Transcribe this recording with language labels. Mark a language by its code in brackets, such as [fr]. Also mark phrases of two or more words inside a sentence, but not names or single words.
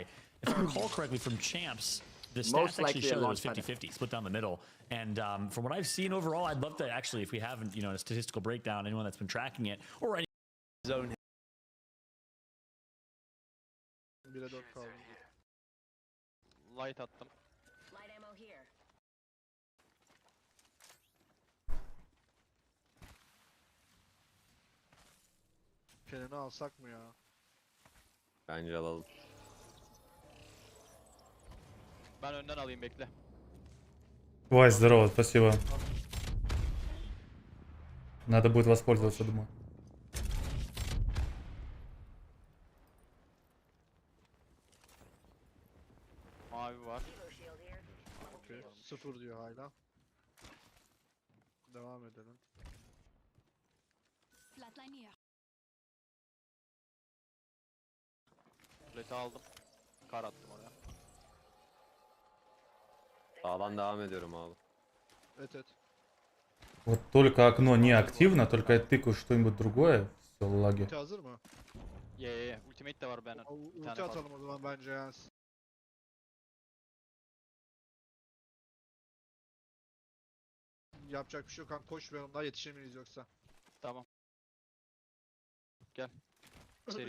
[en] If I recall correctly from champs, the stats actually show that it was 50-50, split down the middle. And from what I've seen overall, I'd love to actually, if we haven't, a statistical breakdown, anyone that's been tracking it, or any zone. [tr] Light attım. [en] Light ammo here. [tr] Kenan'ı alsak mı ya? Bence alalım. Ben önden alayım, bekle. [ru] Вась, здорово, спасибо. Надо будет воспользоваться, думаю. [tr] Mavi var. Okay. 0 diyor hala. Devam edelim. [en] Flatline here. [tr] Plate aldım. Kar attım oraya. Sağdan devam ediyorum abi. Evet. [ru] Вот только окно не активно, только я тыкаю что-нибудь другое, все, лаги. [tr] Ulti hazır mı? Ye. Ultimate de var ben. Ulti atalım o zaman bence yani. Yapacak bir şey yok kanka, koşmayalım daha, yetişemeyiz yoksa. Tamam. Gel. Seri.